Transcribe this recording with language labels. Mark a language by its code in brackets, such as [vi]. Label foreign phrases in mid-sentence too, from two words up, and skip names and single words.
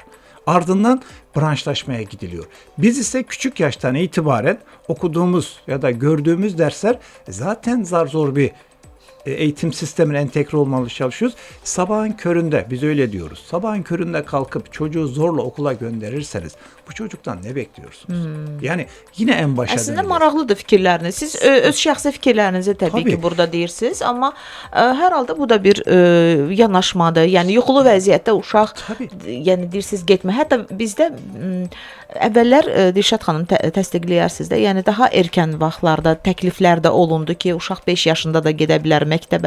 [tr] Ardından branşlaşmaya gidiliyor. Biz ise küçük yaştan itibaren okuduğumuz ya da gördüğümüz dersler zaten zar zor bir eğitim sistemine entegre olmalı çalışıyoruz. Sabahın köründe biz öyle diyoruz. Sabahın köründe kalkıp çocuğu zorla okula gönderirseniz bu çocuktan ne bekliyorsunuz? Yani yine en başa [az] Əslində [tr] döneceğiz. [az] maraqlıdır fikirləriniz. Siz öz şəxsi fikirlərinizi təbii [tr] Tabii. [az] ki, burada deyirsiniz, amma hər halda bu da bir yanaşmadır. Yəni yuxulu vəziyyətdə uşaq, [tr] Tabii. [az] yəni deyirsiniz getmə. Hətta bizdə əvvəllər Dilşad xanım təsdiqləyərsiniz də, yəni daha erkən vaxtlarda təkliflər də olundu ki, uşaq 5 yaşında da gedə bilər məktəbə.